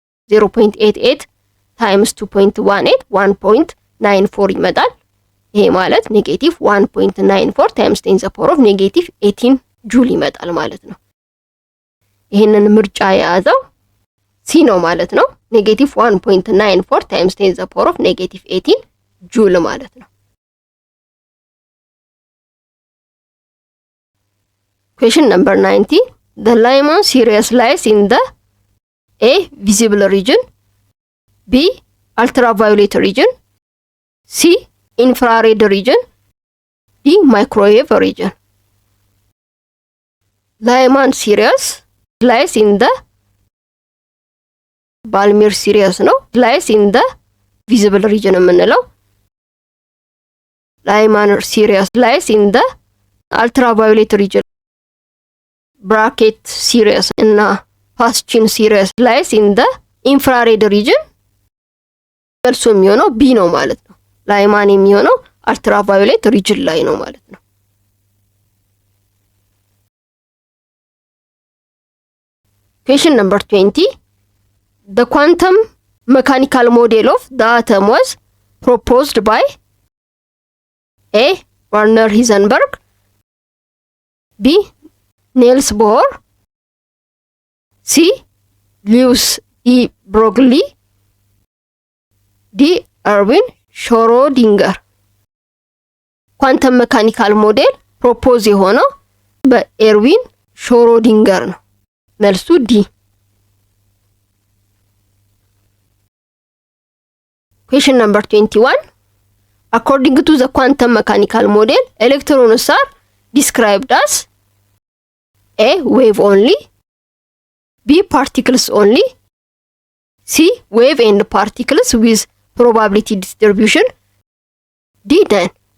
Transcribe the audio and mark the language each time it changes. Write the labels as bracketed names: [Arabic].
[Amharic] 0.88 ታይምስ 2.18 1.94 ይመጣል። ይሄ ማለት ኔጌቲቭ 1.94 ታይምስ 10 ዘ ፓወር ኦፍ ኔጌቲቭ 18 ጁል ይመጣል ማለት ነው። ይሄንን ምርጫ የያዘው ሲ ነው ማለት ነው። ኔጌቲቭ 1.94 ታይምስ 10 ዘ ፓወር ኦፍ ኔጌቲቭ 18 ጁል ማለት ነው። [English] Question number 90. The Lyman series lies in the A. visible region, B. ultraviolet region, C. infrared region, D. microwave region. Lyman series lies in the Balmer series ነው lies in the visible region የምንለው። Lyman series lies in the ultraviolet region. [Amharic] ብራኬት ሲሪየስ እና ፓስቺን ሲሪየስ [English] ላይስ ኢን ዘ ኢንፍራሬድ ሪጅን [Amharic] መልሱ የሚሆነው ቢ ነው ማለት ነው። ላይማን የሚሆነው አልትራቫዮሌት ሪጅን ላይ ነው ማለት ነው። [English] Question number 20. The quantum mechanical model of the atom was proposed by A. Werner Heisenberg, B. Niels Bohr, C. Lewis E. Broglie, D. Erwin Schrödinger. [Amharic] ኳንተም መካኒካል ሞዴል ፕሮፖዝ የሆነው በኤርዊን ሾሮዲንገር ነው። መልሱ ዲ። [English] Question number 21. According to the quantum mechanical model, electrons are described as A. wave only, B. particles only, C. wave and particles with probability distribution, D. none.